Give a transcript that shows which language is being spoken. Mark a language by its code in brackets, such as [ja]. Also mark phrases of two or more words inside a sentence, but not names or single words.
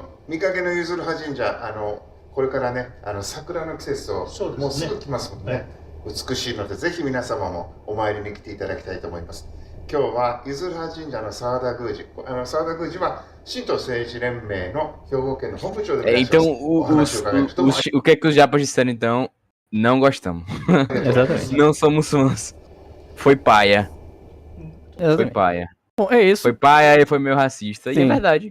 [ja] 見かけのゆずるは神社、これからね、桜の季節をもうすぐ来ますもんね。美しいので、ぜひ皆様もお参りに来ていただきたいと思います。今日はゆずるは神社の澤田宮司、澤田宮司は神道政治連盟の兵庫県の本部長でいらっしゃいます。 [pt] O que é que os japas disseram então? Não gostamos. Exatamente. Não somos fãs. Foi paia. Foi Exatamente. paia. Bom, é isso. Foi paia e foi meio racista. E é Sim. verdade.